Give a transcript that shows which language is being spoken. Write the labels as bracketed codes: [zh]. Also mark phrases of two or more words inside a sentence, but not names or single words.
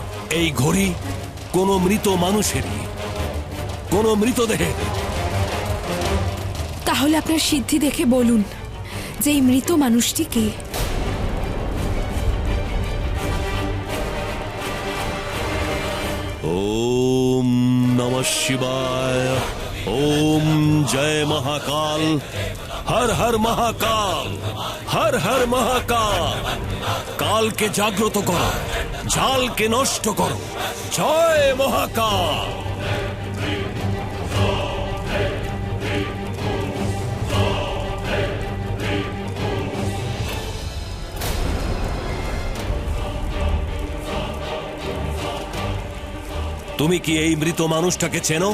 [bn] এই ঘড়ি কোনো মৃত মানুষেরই, কোনো মৃতদেহের। তাহলে আপনার সিদ্ধি দেখে বলুন যে এই মৃত মানুষটি কে। [hi] ओम नमः शिवाय। ओम जय महाकाल। हर हर महाकाल। हर हर महाकाल। काल के जाग्रत करो, जाल के नष्ट करो। जय महाकाल। [bn] তুমি কি এই মৃত মানুষটাকে চেনো?